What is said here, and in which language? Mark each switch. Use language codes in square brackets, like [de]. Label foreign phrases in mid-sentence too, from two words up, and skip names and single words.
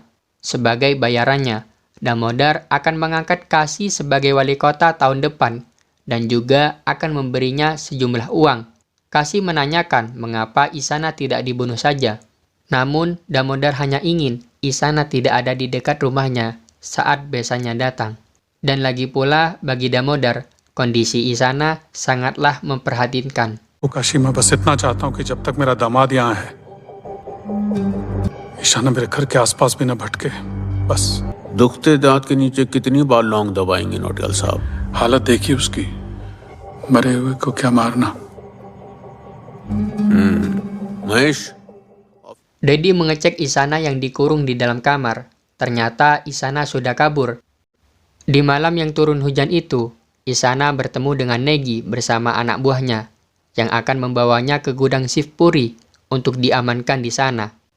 [id] Sebagai bayarannya, Damodar akan mengangkat Kasi sebagai wali kota tahun depan dan juga akan memberinya sejumlah uang. Kasi menanyakan mengapa Isana tidak dibunuh saja. Namun, Damodar hanya ingin Isana tidak ada di dekat rumahnya saat besannya datang. Dan lagi pula bagi Damodar, kondisi Isana sangatlah memperhatinkan. [hi] काशी मैं बस इतना चाहता हूँ कि जब तक मेरा दामाद यहाँ है ईशाना मेरे घर के आसपास भी न भटके बस। दुखते दांत के नीचे कितनी बार लौंग दबाएंगे नोटियाल साहब? हालत देखिए उसकी, मरे हुए को क्या मारना। महेश, [id] Dedi mengecek Isana yang dikurung di dalam kamar. Ternyata Isana sudah kabur. Di malam yang turun hujan itu, Isana bertemu dengan Negi bersama anak buahnya yang akan membawanya ke gudang Shivpuri untuk diamankan di sana.